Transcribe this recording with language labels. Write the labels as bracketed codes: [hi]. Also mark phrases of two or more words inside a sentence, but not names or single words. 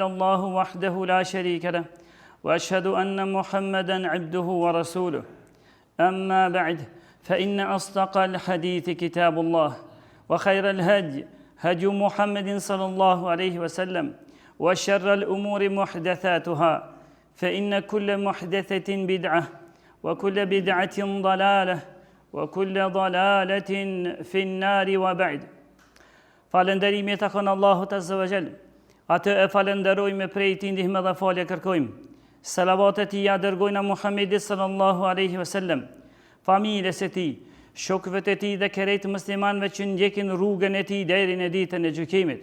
[ar] الله وحده لا شريك له وأشهد أن محمدا عبده ورسوله أما بعد فإن أصدق الحديث كتاب الله وخير الهدي هدي محمد صلى الله عليه وسلم وشر الأمور محدثاتها فإن كل محدثة بدعة وكل بدعة ضلالة وكل ضلالة في النار وبعد. [sq] Falënderimi e takon Allahut [ar] عز وجل. [sq] Atë e falenderojmë prej tij ndihmë dhe falje kërkojmë. Salavatet i dërgojna Muhammedit [ar] صلى الله عليه وسلم, [sq] familjes së tij, shokëve të tij dhe kerejt muslimanëve që ndjekin rrugën e tij deri në ditën e gjykimit.